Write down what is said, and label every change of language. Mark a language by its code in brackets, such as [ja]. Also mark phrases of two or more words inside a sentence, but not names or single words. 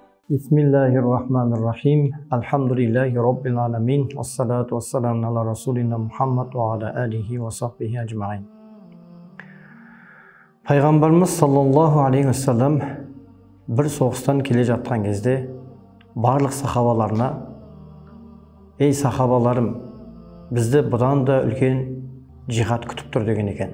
[ar] بسم الله الرحمن الرحيم. الحمد لله رب العالمين. الصلاة والسلام على رسولنا محمد وعلى آله وصحبه أجمعين. [kk] Пайғамбарымыз [ar] صلى الله عليه وسلم [kk] бір соғыстан келе жатқан кезде барлық сахабаларына: "Ей сахабаларым, бізді бұдан да үлкен жихад күтіп тұр" деген екен.